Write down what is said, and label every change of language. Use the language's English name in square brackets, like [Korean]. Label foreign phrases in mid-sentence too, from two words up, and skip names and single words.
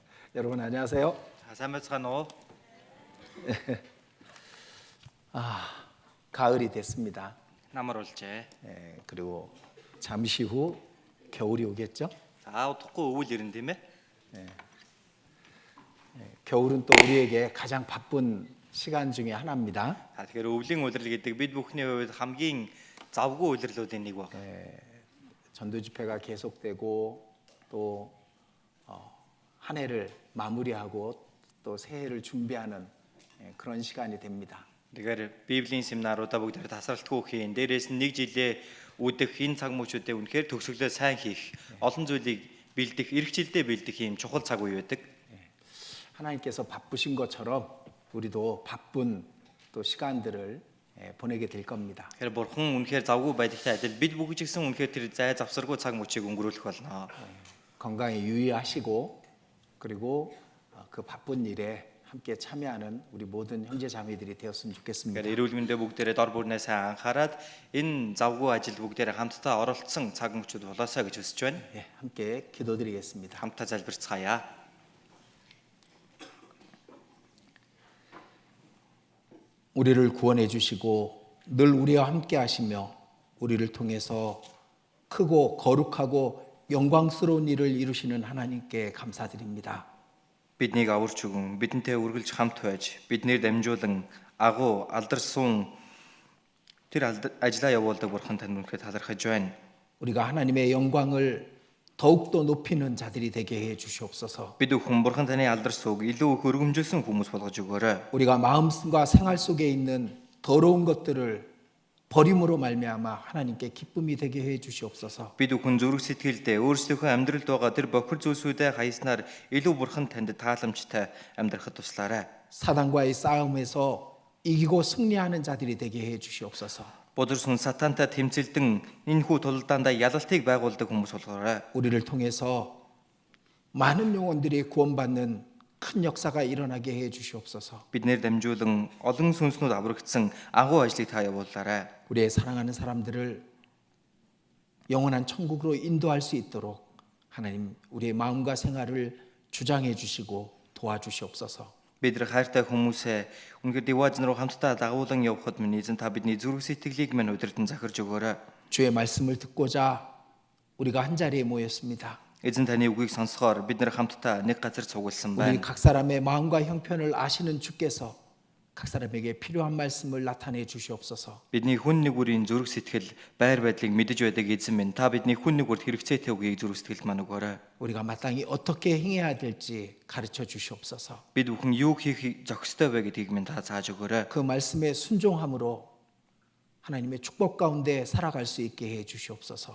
[Korean] 여러분 안녕하세요. [Mongolian] сайн байцгаана уу? [Korean] 가을이 됐습니다. [Mongolian] Намар болжээ. [Korean] 그리고 잠시 후 겨울이 오겠죠? [Mongolian] За удахгүй өвөл ирэн тийм ээ. [Korean] 겨울은 또 우리에게 가장 바쁜 시간 중에 하나입니다. [Mongolian] Тэгэхээр өвлийн улирал гэдэг бид бүхний хувьд хамгийн завгүй улирлуудын нэг баг. [Korean] 전도 집회가 계속되고 또 한 해를 마무리하고 또 새해를 준비하는 그런 시간이 됩니다. [Mongolian] Тэгэхээр Библийн семинаруудаа бүгд тасралтгүй хийн. Дээрээс нь нэг жилээ үдэх энэ цаг мөчүүдэд үнэхээр төгсгөлөө сайн хийх, олон зүйлийг бэлдэх, эрх жилдээ бэлдэх юм чухал цаг үе байдаг. [Korean] 하나님께서 바쁘신 것처럼 우리도 바쁜 또 시간들을 보내게 될 겁니다. [Mongolian] Тэгэхээр бурхан үнэхээр завгүй байдагтай адил бид бүгд ч гэсэн үнэхээр тэр зай завсаргүй цаг мөчийг өнгөрүүлэх болно. [Korean] 건강에 유의하시고 그리고 그 바쁜 일에 함께 참여하는 우리 모든 형제 자매들이 되었으면 좋겠습니다. [Mongolian] Тэгэхээр эрүүл мэндэ бүгдээрээ дор бүрнээ сайн анхаарад энэ завгүй ажилд бүгдээрээ хамтдаа оролцсон цаг мөчүүд болоосаа гэж хүсэж байна. [Korean] 함께 기도드리겠습니다. [Mongolian] Хамтдаа залбирцгаая. [Korean] 우리를 구원해 주시고 늘 우리와 함께 하시며 우리를 통해서 크고 거룩하고 영광스러운 일을 이루시는 하나님께 감사드립니다. [Mongolian] Биднийг аварч өгөн, бидэнтэй үргэлж хамт байж, биднэр дамжуулан агуу алдарсан тэр ажлаа явуулдаг бурхан танд үнэхээр талархаж байна. [Korean] 우리가 하나님의 영광을 더욱더 높이는 자들이 되게 해 주시옵소서. [Mongolian] Бид бүхэн бурхан таны алдарсууг илүү их өргөмжилсөн хүмүүс болгож өгөөрэй. [Korean] 우리가 마음과 생활 속에 있는 더러운 것들을 버림으로 말미암아 하나님께 기쁨이 되게 해 주시옵소서. [Mongolian] Бид бүхэн зүрх сэтгэлдээ өөрсдийнхөө амьдралд байгаа тэр бохир зүйлсүүдээ хаяснаар илүү бурхан танд тааламжтай амьдрахад туслаарай. [Korean] 사단과의 싸움에서 이기고 승리하는 자들이 되게 해 주시옵소서. [Mongolian] Бузар сүн сатантай тэмцэлдэн энэхүү тулалдаандаа ялалтыг байгуулдаг хүмүүс болгоорой. [Korean] 우리를 통해서 많은 영혼들이 구원받는 큰 역사가 일어나게 해 주시옵소서. [Mongolian] Биднэр дамжуулан олон сүнснүүд аврагдсан агуу ажлыг та явуулаарай. [Korean] 우리의 사랑하는 사람들을 영원한 천국으로 인도할 수 있도록 하나님 우리의 마음과 생활을 주장해 주시고 도와주시옵소서. [Mongolian] Бид хайртай хүмүүсээ үнэхээр диважн руу хамтдаа дагуулan явахад минь эзэн та бидний зүрх сэтгэлийг минь удирдан захирж өгөөрэй. [Korean] 주의 말씀을 듣고자 우리가 한 자리에 모였습니다. [Mongolian] Эзэн таны үгийг сонсохоор бид нэр хамтдаа нэг газар цугласан [Korean] 우리 [Mongolian] байна. [Korean] 각 사람의 마음과 형편을 아시는 주께서 각 사람에게 필요한 말씀을 나타내 주시옵소서. [Mongolian] Бидний хүн нэг бүрийн зүрх сэтгэл, байр байдлыг мэдэж байдаг эзэн минь та бидний хүн нэг бүрт хэрэгцээтэй үгийг зүрх сэтгэлд маань өгөөрэй. [Korean] 우리가 마땅히 어떻게 행해야 될지 가르쳐 주시옵소서. [Mongolian] Бид бүхэн юу хийх зохистой вэ гэдгийг минь та зааж өгөөрэй. [Korean] 그 말씀에 순종함으로 하나님의 축복 가운데 살아갈 수 있게 해 주시옵소서.